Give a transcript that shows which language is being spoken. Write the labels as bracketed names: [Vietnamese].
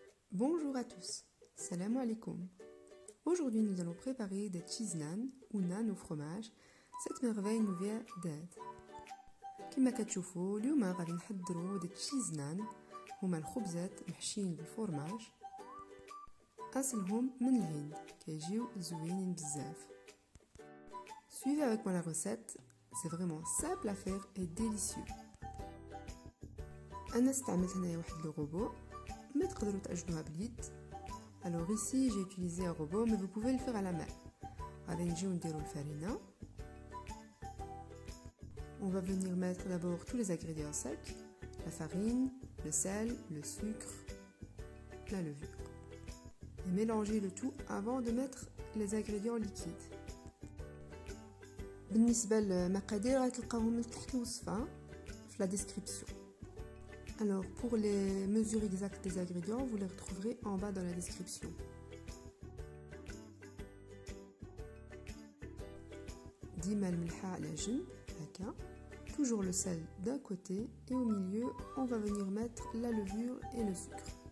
[French] Bonjour à tous, salam alaikum. Aujourd'hui nous allons préparer des cheese naan ou naan au fromage. Cette merveille nous vient d'Inde. [Arabic] كما كتشوفوا اليوم غادي نحضروا des cheese naan هما الخبزات محشيين بالفرماج. أصلهم من الهند كيجيو زوينين بزاف. [French] Suivez avec moi la recette, c'est vraiment simple à faire et délicieux. [Arabic] أنا استعملت هنايا واحد لو روبو mais تقدروا تعجنوها باليد. [French] Alors ici j'ai utilisé un robot mais vous pouvez le faire à la main. [Arabic] غادي نجيو نديرو الفرينة. [French] On va venir mettre d'abord tous les ingrédients secs, la farine, le sel, le sucre, la levure. Et mélanger le tout avant de mettre les ingrédients liquides. [Arabic] بالنسبة للمقادير غتلقاوهم من تحت الوصفة في la description. [French] Alors pour les mesures exactes des ingrédients, vous les retrouverez en bas dans la description. [Arabic] ديما الملحة على جنب هكا. [French] Toujours le sel d'un côté et au milieu, on va venir mettre la levure et le sucre.